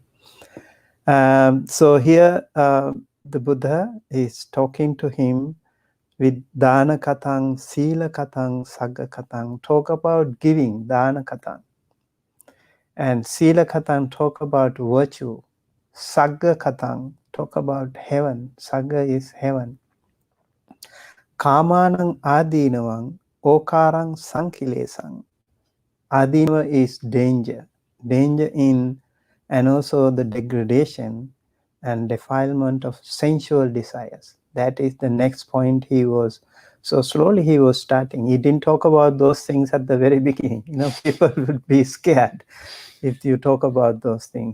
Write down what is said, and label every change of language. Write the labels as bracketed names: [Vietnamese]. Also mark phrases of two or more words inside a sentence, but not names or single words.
[English] So here the Buddha is talking to him with [Pali] Dana kathaṁ, Sīla kathaṁ, Sagga kathaṁ. [English] Talk about giving, [Pali] Dana kathaṁ. [English] And [Pali] Sīla kathaṁ, [English] talk about virtue. [Pali] Sagga kathaṁ, [English] talk about heaven. Sagga is heaven. [Pali] Kāmānaṁ ādīnavaṁ, okaraṁ sankhilesaṁ. [English] Adinava is danger in, and also the degradation and defilement of sensual desires. That is the next point he was. So slowly he was starting. He didn't talk about those things at the very beginning. People would be scared if you talk about those things.